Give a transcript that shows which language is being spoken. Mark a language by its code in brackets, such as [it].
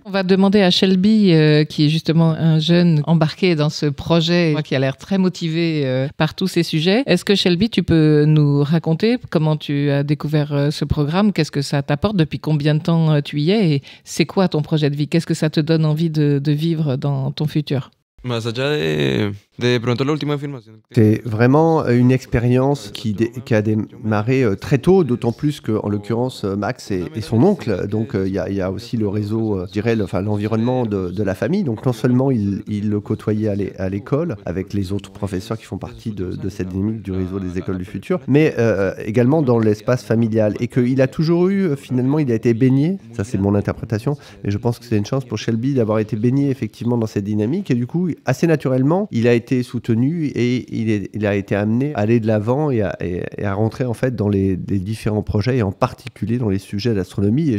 [fr] On va demander à Shelby, qui est justement un jeune embarqué dans ce projet, qui a l'air très motivé par tous ces sujets. Est-ce que Shelby, tu peux nous raconter comment tu as découvert ce programme? Qu'est-ce que ça t'apporte? Depuis combien de temps tu y es? Et c'est quoi ton projet de vie? Qu'est-ce que ça te donne envie de vivre dans ton futur? [es] Más allá de pronto la última afirmación. [fr] C'est vraiment une expérience qui a démarré très tôt, d'autant plus qu'en l'occurrence Max est son oncle, donc il y a aussi le réseau, je dirais, l'environnement de la famille. Donc non seulement il le côtoyait à l'école avec les autres professeurs qui font partie de cette dynamique du réseau des écoles du futur, mais également dans l'espace familial, et qu'il a toujours eu, finalement, il a été baigné, ça c'est mon interprétation, mais je pense que c'est une chance pour Shelby d'avoir été baigné effectivement dans cette dynamique, et du coup assez naturellement il a été soutenu et il a été amené à aller de l'avant et à rentrer en fait dans les différents projets, et en particulier dans les sujets d'astronomie.